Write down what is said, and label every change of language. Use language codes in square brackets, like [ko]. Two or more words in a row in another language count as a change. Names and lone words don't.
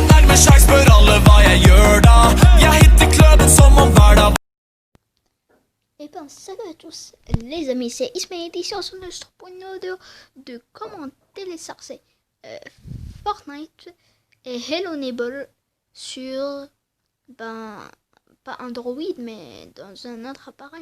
[no] med sjekk, spør alle hva jeg gjør da. Jeg hitter klubben som om hver dag. [fr] Eh ben, salut à tous les amis, c'est Ismaël ici on se retrouve pour une vidéo de comment télécharger Fortnite et Hello Neighbor sur, pas Android mais dans un autre appareil.